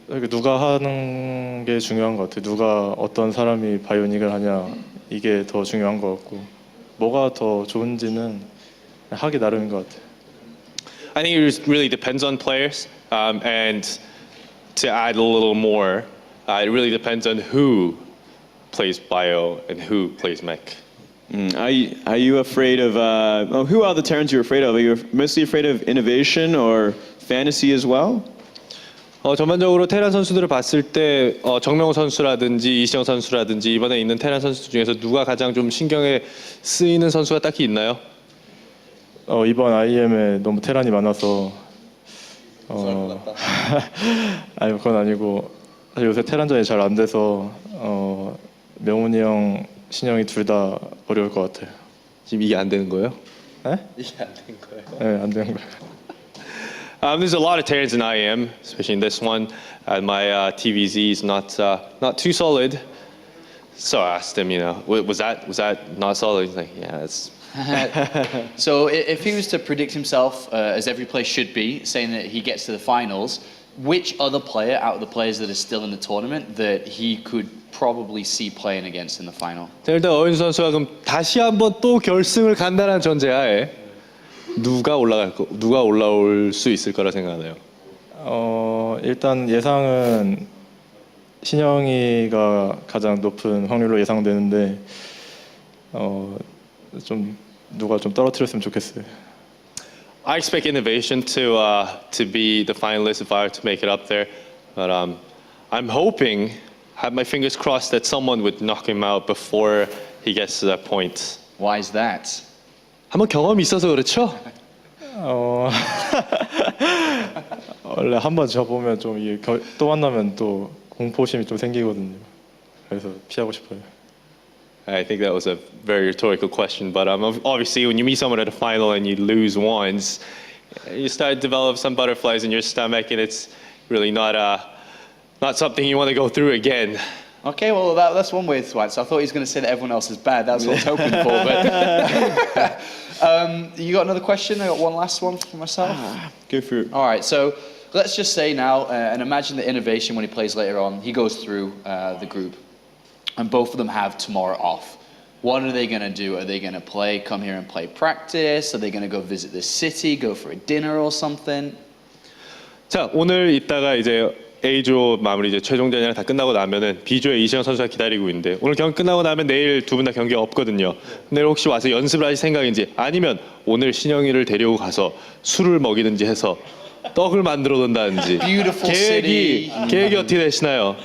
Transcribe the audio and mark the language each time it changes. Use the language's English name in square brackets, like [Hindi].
[Korean] 누가 하는 게 중요한 것 같아요. 누가 어떤 사람이 바이오닉을 하냐 이게 더 중요한 것 같고 뭐가 더 좋은지는 하기 나름인 것 같아요. [English] I think it really depends on players, and to add a little more, it really depends on who plays bio and who plays mech. Are you afraid of who are the Terrans you're afraid of? Are you mostly afraid of innovation or fantasy as well? [Korean] 전반적으로 테란 선수들을 봤을 때 정명호 선수라든지 이시영 선수라든지 이번에 있는 테란 선수 중에서 누가 가장 좀 신경에 쓰이는 선수가 딱히 있나요? 이번 IEM에 너무 테란이 많아서 아니 그건 아니고 사실 요새 테란전이 잘 안 돼서 명훈이 형, 신영이 둘 다 어려울 것 같아요. 지금 이게 안 되는 거예요? 네? 이게 안 되는 거예요? 네, 안 되는 거예요. [English] There's a lot of Terrans in IEM, especially in this one. My TvZ is not too solid, so I asked him, was that not solid? He's like, yeah, it's. So if he was to predict himself, as every player should be, saying that he gets to the finals, which other player out of the players that are still in the tournament that he could probably see playing against in the final? [Korean] 자, 일단 어윤수 선수가 그럼 다시 한번 또 결승을 간다는 전제하에 누가 올라올 수 있을 거라 생각하나요? 일단 예상은 신영이가 가장 높은 확률로 예상되는데 좀 누가 좀 떨어뜨렸으면 좋겠어요. [English] I expect Innovation to be the finalist if I were to make it up there, but I'm hoping, have my fingers crossed that someone would knock him out before he gets to that point. Why is that? [Korean] 한번 경험이 있어서 그렇죠? 원래 한번 져보면 좀 이게 또 만나면 또 공포심이 좀 생기거든요. 그래서 피하고 싶어요. [English] I think that was a very rhetorical question, but obviously when you meet someone at a final and you lose once, you start to develop some butterflies in your stomach, and it's really not something you want to go through again. Okay, well that's one way to answer. I thought he was going to say that everyone else is bad. That's what I was hoping for. But you got another question? I got one last one for myself. Go for it. All right, so let's just say now, and imagine the Innovation when he plays later on. He goes through the group, and both of them have tomorrow off. What are they going to do? Are they going to come here and play practice? Are they going to go visit the city, go for a dinner or something? [Korean] 자, 오늘 이따가 이제 A조 마무리 이제 최종전이랑 다 끝나고 나면은 B조의 이시영 선수가 기다리고 있는데 오늘 경기 끝나고 나면 내일 두 분 다 경기가 없거든요. 내일 혹시 와서 연습을 하실 생각인지 아니면 오늘 신영이를 데리고 가서 술을 먹이든지 해서 떡을 만들어 놓는다든지 계획이 어떻게 되시나요?